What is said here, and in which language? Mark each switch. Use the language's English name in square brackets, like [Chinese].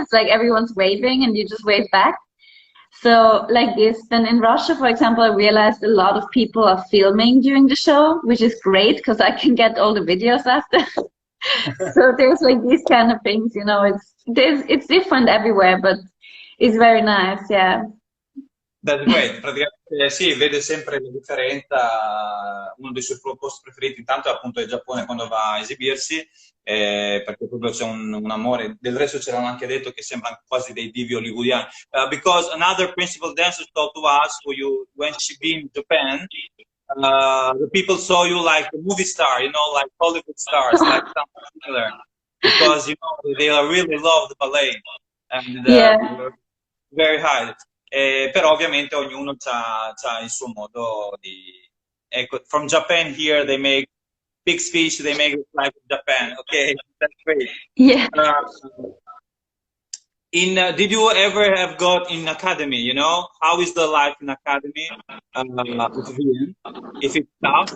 [English] It's like everyone's waving and you just wave back. So like this. Then in Russia, for example, I realized a lot of people are filming during the show, which is great because I can get all the videos after. So there's like these kind of things, you know, it's different everywhere, but it's very nice, yeah. That's great. [Italian] Praticamente sì, vede sempre la differenza. Uno dei suoi posti preferiti, intanto è appunto il Giappone quando va a esibirsi, perché proprio c'è un amore. Del resto c'erano anche detto che sembrano quasi dei divi hollywoodiani. [English] Because another principal dancer told to us, when she been in Japan, the people saw you like a movie star, like Hollywood stars, like something similar. Because, they really love the ballet. And Yeah. very high. [Italian] Però ovviamente ognuno ha il suo modo di... [English] Ecco, from Japan here they make pig's fish, they make it like Japan. Okay, that's great. Yeah. Uh, did you ever have got in academy, How is the life in academy with Vienna? If it's tough?